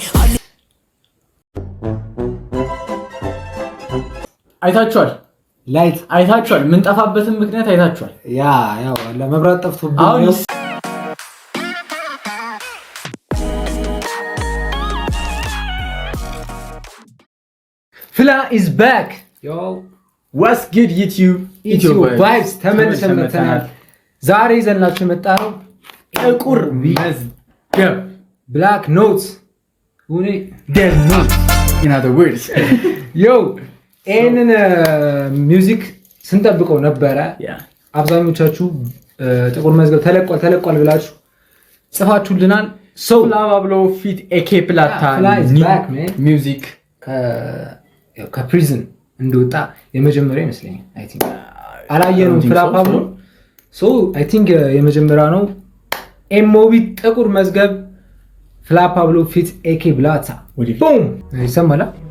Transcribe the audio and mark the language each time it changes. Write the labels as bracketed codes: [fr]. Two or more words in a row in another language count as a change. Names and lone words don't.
[am] አይታችኋል። ላይት አይታችኋል። ምን ጠፋበትን ምክንያት አይታችኋል። ያው ለመብራት ጠፍቶብኝ ነው። [en] ፍላ is back. Yo what's good YouTube [am] vibes ተመልሰን መጥተናል። ዛሬ ይዘንላችሁ የመጣነው ጥቁር መዝገብ [en] black notes ሁኔ dead notes in other words [am] yo ይሄንን ሚውዚክ ስንጠብቀው ነበረ። አብዛኞቻችሁ ጥቁር መዝገብ ተለቋል ብላችሁ ጽፋችሁልናል። ፍላዋ ብሎ ፊት ኤኬ ፕላታ ሚውዚክ ከፕሪዝን እንደወጣ የመጀመሪያ ይመስለኛል። [en] I think [am] አላየነው ፍላፓ ብሎ [en] I think [am] የመጀመሪያ ነው። ኤምኦቢ ጥቁር መዝገብ ፍላፓ ብሎ ፊት ኤኬ ፕላታ ቡም ይሰማል።